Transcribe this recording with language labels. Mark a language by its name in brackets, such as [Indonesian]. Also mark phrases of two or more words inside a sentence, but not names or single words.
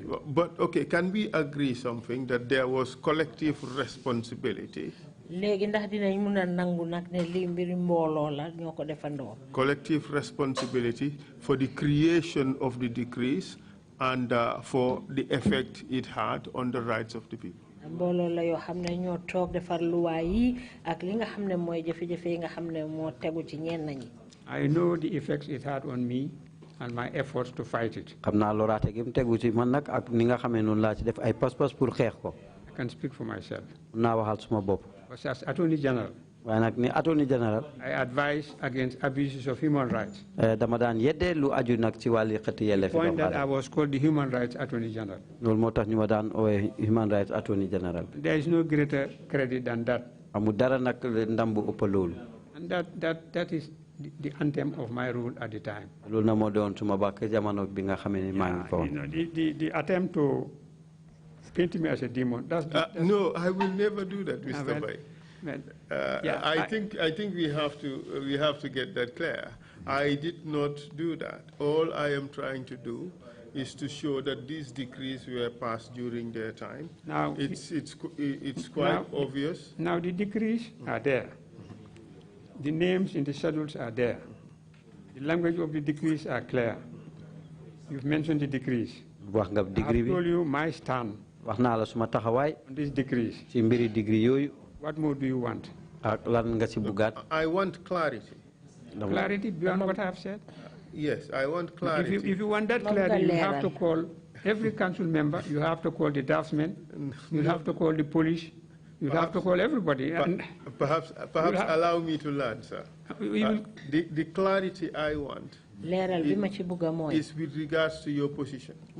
[English] But, okay, can we agree something, that there was collective responsibility? Collective responsibility for the creation of the decrees and for the effect it had on the rights of the people. [Wolof] mbooloo la yoo xam ne ñoo toog defar luwaa yi ak li nga xam ne mooy jafe-jafe yi nga xam ne moo tegu ci ñenn ñi. [English] I know the effects it had on me and my efforts to fight it. [Wolof] xam naa loraate gi mu tegu ci man nag ak ni nga xamee noonu laa ci def ay pas-pas pour xeex ko. [English] I can speak for myself. [Wolof] naa waxal suma bopp. [English] But as Attorney General, [Wolof] waaye nag ni [English] Attorney General, I advise against abuses of human rights. [Wolof] dama daan yeddee lu aju nag ci wàlli xëtt yelleef. [English] The point that I was called the Human Rights Attorney General. [Wolof] loolu moo tax ñu ma daan oowe [English] Human Rights Attorney General. There is no greater credit than that. [Wolof] amul dara nag ndam bu ëpp loolu. [English] And that is the anthem of my rule at the time. [Wolof] loolu na moo doon suma bàkk jamono bi nga xamee ni maa ngi fa woon. [English] The attempt to paint me as a demon. No, I will never do that, Mr. Mbai. Yeah, I think we have to get that clear. I did not do that. All I am trying to do is to show that these decrees were passed during their time. Now it's quite obvious. Now the decrees are there. The names in the schedules are there. The language of the decrees are clear. You've mentioned the decrees. [Wolof] wax nga degree bi. [English] I've told you my stand. [Wolof] wax naa la suma taxawaay. [English] On these decrees. [Wolof] ci mbiri degree yooyu. [English] What more do you want? [Wolof] ak lan nga ci bugaat. [English] I want clarity. Clarity beyond what I have said? Yes, I want clarity. If you want that clarity, you have to call every council member, you have to call the draftsmen, you have to call the police, you have to call everybody. Perhaps allow me to learn, sir. The clarity I want is with regards to your position.